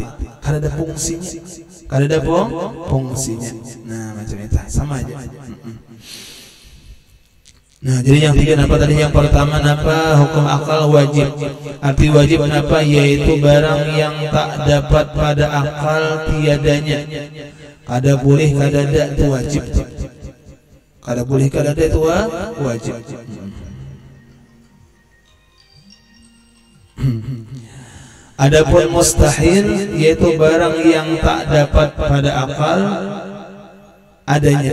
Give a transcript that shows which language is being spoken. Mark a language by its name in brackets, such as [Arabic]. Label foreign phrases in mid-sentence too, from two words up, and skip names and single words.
[Banjar] Kada ada fungsinya, kada ada fungsinya. [Indonesian] Nah, macam itu sama aja. Nah, jadi yang tiga apa tadi? Yang pertama apa? Hukum akal wajib. Arti wajib apa? [Malay] Yaitu barang yang tak dapat pada akal tiadanya. [Banjar] Kada boleh, kada ada, itu wajib. Kada boleh, kada ada, itu wajib. [Malay] Adapun mustahil yaitu barang yang tak dapat pada akal adanya.